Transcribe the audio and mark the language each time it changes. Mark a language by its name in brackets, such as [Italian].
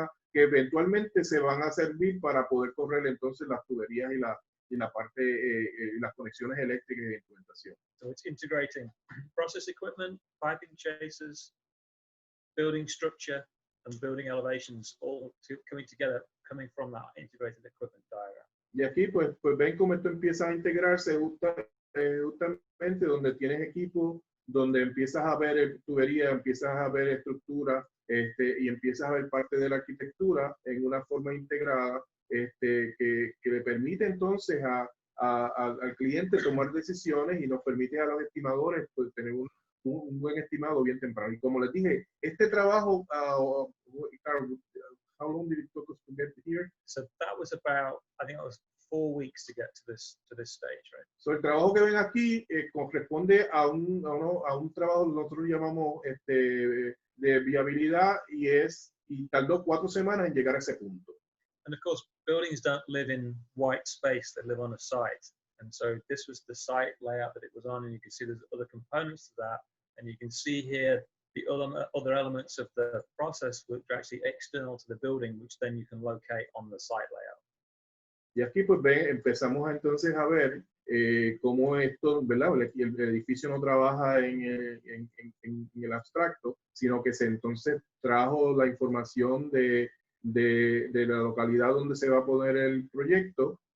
[Spanish] Que eventualmente se van a servir para poder correr entonces las tuberías y la parte, las conexiones eléctricas de implementación. [English] So it's integrating process equipment, piping chasers, building structure, and building elevations all coming together, coming from that integrated equipment diagram. [Spanish] Y aquí pues ven cómo esto empieza a integrarse justamente donde tienes equipo, donde empiezas a ver tubería, empiezas a ver estructura, y empiezas a ver parte de la arquitectura en una forma integrada, que le permite entonces al cliente tomar decisiones y nos permite a los estimadores pues, tener un buen estimado bien temprano. Y como les dije, este trabajo, [English] how long did it take us to get here? So that was about, I think it was 4 weeks to get to this stage, right? [Spanish] So el trabajo que ven aquí corresponde a un trabajo que nosotros llamamos de viabilidad y tardó 4 semanas en llegar a ese punto. [English] And of course, buildings don't live in white space, they live on a site. And so this was the site layout that it was on, and you can see there's other components to that. And you can see here the other elements of the process which are actually external to the building, which then you can locate on the site layout. [Spanish] Y aquí pues empezamos entonces a ver cómo esto, ¿verdad? El edificio no trabaja en el abstracto, sino que se entonces trajo la información de la localidad donde se va a poner el proyecto.